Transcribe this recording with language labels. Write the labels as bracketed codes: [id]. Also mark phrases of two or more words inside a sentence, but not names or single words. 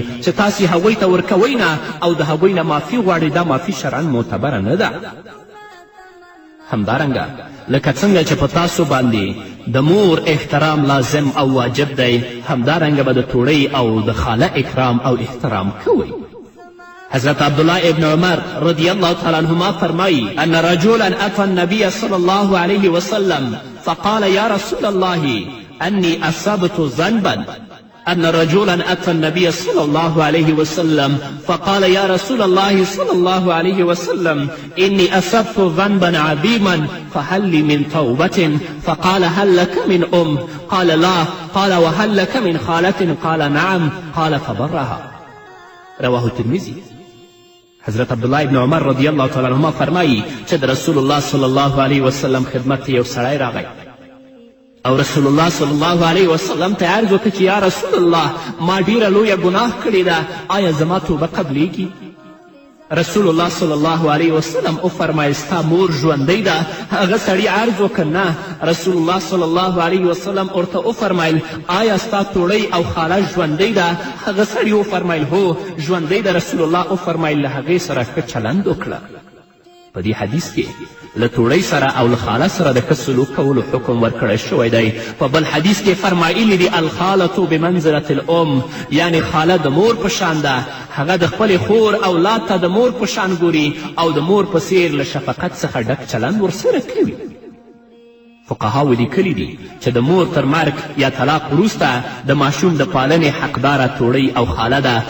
[ps] چې تاسې هغوی ته ورکوئ نه او د هغوی نه معافي غواړئ، دا معافي شرعا معتبره نه ده. همدارنګه لکه څنګه چې په تاسو باندې د مور احترام لازم او واجب دی، همدارنګه به د توړۍ او د خاله اکرام او احترام کوئ. [ar] حضرت عبدالله ابن عمر رضی الله تعالی عنهما فرمایی ان رجلا اتى النبي صلى الله عليه وسلم فقال يا رسول الله اني اصبت ذنبا أن رجلا أتى النبي صلى الله عليه وسلم فقال يا رسول الله صلى الله عليه وسلم إني أصبت ذنبا عظيما فهل لي من توبة؟ فقال هل لك من قال لا. قال وهل لك من خالة؟ قال نعم. قال فبرها. رواه الترمذي. [ps] حضرت عبدالله ابن عمر [ar] رضی الله تعالی عنهما [ps] فرمایي چې د رسول الله [ar] صلی الله علیه وسلم [ps] خدمت ته یو سړی راغی او رسول الله [ar] صلی الله علیه وسلم [ps] ته عرض وکړه چې [ar] یا رسول الله [ps] ما ډیره لویه ګناه کړې ده، آیا زما توبه قبلیږي؟ رسول الله [ar] صلی الله علیه وسلم [ps] وفرمایل ستا مور ژوندۍ ده؟ هغه سړي عرض وکړ نه. رسول الله [ar] صلی الله علیه وسلم [ps] ورته وفرمایل آیا ستا توړۍ او خاله ژوندۍ ده؟ هغه سړي وفرمایل هو ژوندۍ ده. رسول الله وفرمایل له هغې سره ښه چلند وکړه. په دې حدیث کې له توړۍ سره او له خاله سره د ښه سلوک کولو حکم ورکړی شوی دی. په بل حدیث کې فرمایلي دي [ar] الخالة بمنزلة الام، [ps] یعنی خاله د مور په شان ده. هغه د خپلې خور اولاد ته د مور په شان ګوري او د مور په څیر له شفقت څخه ډک چلند ورسره کوي. فقهاو لیکلي دي چې د مور تر مرګ یا طلاق وروسته د ماشوم د پالنې حقداره توړۍ او خاله ده.